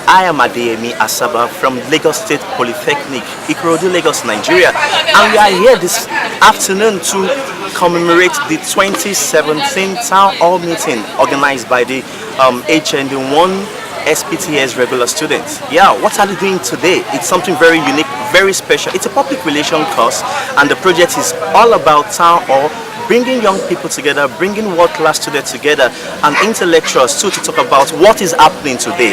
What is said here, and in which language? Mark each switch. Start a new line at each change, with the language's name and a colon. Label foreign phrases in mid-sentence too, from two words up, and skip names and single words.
English: I am ADEYEMI ASABA from Lagos State Polytechnic, Ikorodu, Lagos, Nigeria. And we are here this afternoon to commemorate the 2017 Town Hall meeting organized by the HND1 SPTS regular students. Yeah, what are they doing today? It's something very unique, very special. It's a public relation course and the project is all about Town Hall, bringing young people together, bringing world-class students together, and intellectuals too to talk about what is happening today.